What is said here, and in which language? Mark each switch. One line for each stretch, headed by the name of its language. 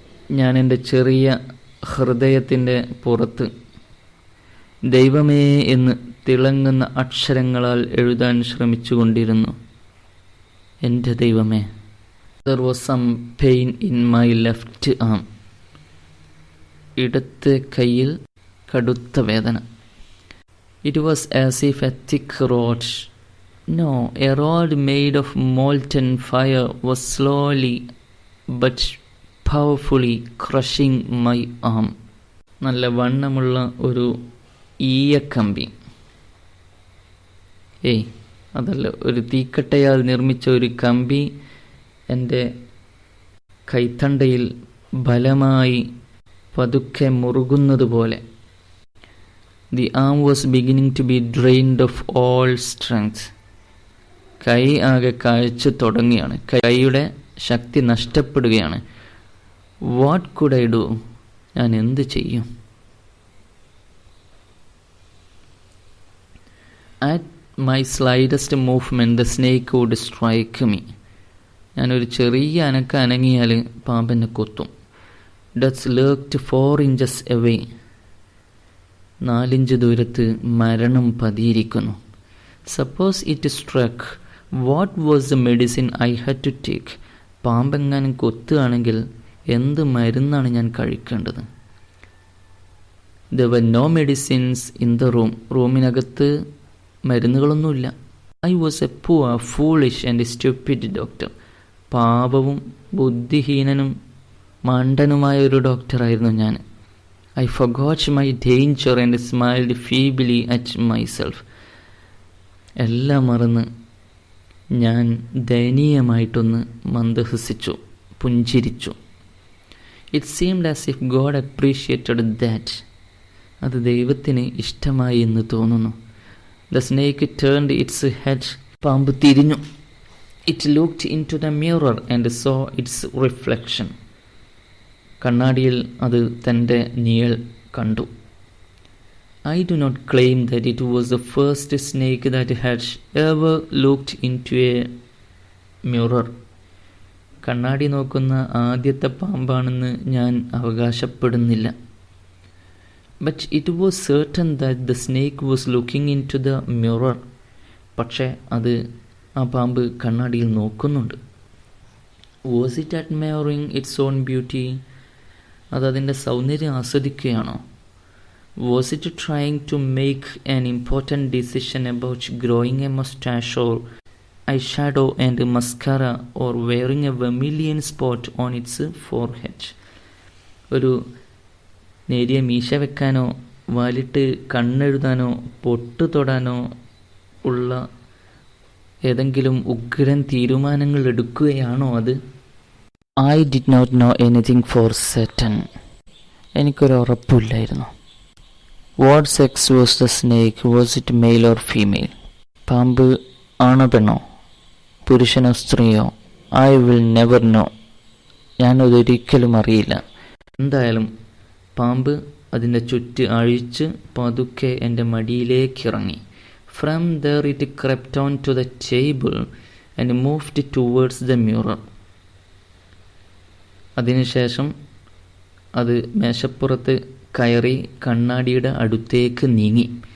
Malayalam: ഞാൻ എൻ്റെ ചെറിയ ഹൃദയത്തിൻ്റെ പുറത്ത് ദൈവമേ എന്ന് തിളങ്ങുന്ന അക്ഷരങ്ങളാൽ എഴുതാൻ ശ്രമിച്ചുകൊണ്ടിരുന്നു. എൻ്റെ ദൈവമേ.
English: There was some pain in my left arm.
Malayalam: ഇടത്തെ കയ്യിൽ കടുത്ത വേദന.
English: It was as if a thick rod, no, a rod made of molten fire was slowly but powerfully crushing my arm.
Malayalam: നല്ല വണ്ണമുള്ള ഒരു ഈയക്കമ്പി, അതല്ല, ഒരു തീക്കട്ടയാൽ നിർമ്മിച്ച ഒരു കമ്പി എൻ്റെ കൈത്തണ്ടയിൽ ബലമായി പതുക്കെ മുറുകുന്നതുപോലെ.
English: The arm was beginning to be drained of all strength.
Malayalam: കൈ ആകെ കാഴ്ച തുടങ്ങുകയാണ്. കൈയുടെ ശക്തി നഷ്ടപ്പെടുകയാണ്.
English: What could I do?
Malayalam: ഞാൻ എന്ത് ചെയ്യും?
English: At my slightest movement the snake would strike me.
Malayalam: ഞാനൊരു ചെറിയ അനങ്ങിയാൽ പാമ്പെന്നെ കൊത്തും.
English: Death lurked 4 inches away.
Malayalam: 4 inch ദൂരത്ത് മരണം പതിയിരിക്കുന്നു.
English: Suppose it struck, what was the medicine I had to take?
Malayalam: പാമ്പെങ്ങാനും കൊത്തുകയാണെങ്കിൽ എന്ത് മരുന്നാണ് ഞാൻ കഴിക്കേണ്ടത്?
English: There were no medicines in the room.
Malayalam: റൂമിനകത്ത് മരുന്നുകളൊന്നുമില്ല.
English: I was a poor, foolish and stupid doctor.
Malayalam: പാപവും ബുദ്ധിഹീനനും മണ്ടനുമായ ഒരു ഡോക്ടറായിരുന്നു ഞാൻ.
English: I forgot my danger and smiled feebly at myself.
Malayalam: എല്ലാം മറന്ന് ഞാൻ ദയനീയമായിട്ടൊന്ന് മന്ദഹസിച്ചു, പുഞ്ചിരിച്ചു.
English: It seemed as if God appreciated that.
Malayalam: അത് ദൈവത്തിന് ഇഷ്ടമായി എന്ന് തോന്നുന്നു.
English: The snake turned its head.
Malayalam: പാമ്പ് തിരിഞ്ഞു.
English: It looked into the mirror and saw its reflection.
Malayalam: കണ്ണാടിയിൽ അത് തൻ്റെ നിഴൽ കണ്ടു.
English: I do not claim that it was the first snake that had ever looked into a mirror.
Malayalam: കണ്ണാടി നോക്കുന്ന ആദ്യത്തെ പാമ്പാണെന്ന് ഞാൻ അവകാശപ്പെടുന്നില്ല.
English: But it was certain that the snake was looking into the mirror.
Malayalam: പക്ഷേ അത് ആ പാമ്പ് കണ്ണാടിയിൽ നോക്കുന്നുണ്ട്.
English: Was it admiring its own beauty?
Malayalam: അതതിൻ്റെ സൗന്ദര്യം ആസ്വദിക്കുകയാണോ?
English: Was it trying to make an important decision about growing a mustache or eyeshadow and mascara or wearing a vermilion spot on its forehead?
Malayalam: ഒരു നേരിയ മീശ വെക്കാനോ വാലിട്ട് കണ്ണെഴുതാനോ പൊട്ട് തൊടാനോ ഉള്ള ഏതെങ്കിലും ഉഗ്രൻ തീരുമാനങ്ങൾ എടുക്കുകയാണോ അത്?
English: I did not know anything for certain.
Malayalam: എനിക്കൊരു ഉറപ്പില്ലായിരുന്നു.
English: What sex was the snake? Was it male or female?
Malayalam: പാമ്പ് ആണോ പെണ്ണോ, പുരുഷനോ സ്ത്രീയോ?
English: I will never know.
Malayalam: ഞാനതൊരിക്കലും അറിയില്ല. എന്തായാലും പാമ്പ് അതിൻ്റെ ചുറ്റ് അഴിച്ച് പതുക്കെ എൻ്റെ മടിയിലേക്കിറങ്ങി.
English: From there it crept on to the table and moved towards the mirror.
Malayalam: അതിനുശേഷം അത് മേശപ്പുറത്ത് കയറി കണ്ണാടിയുടെ അടുത്തേക്ക് നീങ്ങി.